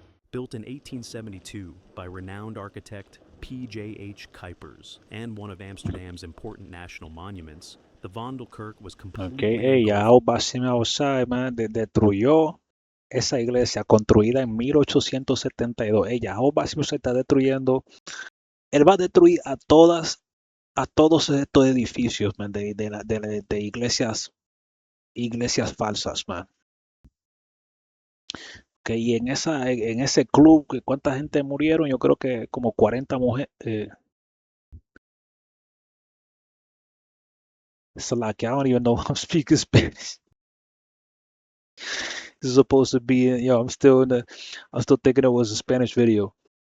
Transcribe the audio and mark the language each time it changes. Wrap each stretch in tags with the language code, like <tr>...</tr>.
<en>Built in 1872 by renowned architect P.J.H. Kuipers and one of Amsterdam's important national monuments, the Vondelkirk was completely Okay, hey, engulfed.</en> <es>Yahweh Ba'ashem Yahweh Shai, man, destruyó esa iglesia construida en 1872. Jehová se está destruyendo. Él va a destruir a todos estos edificios, man, de iglesias falsas, man. Que y en ese club, ¿cuánta gente murieron? Yo creo que como 40 mujeres.</es> <en>It's like I don't even know if I'm speaking Spanish. This is supposed to be, I'm still thinking it was a Spanish video.</en>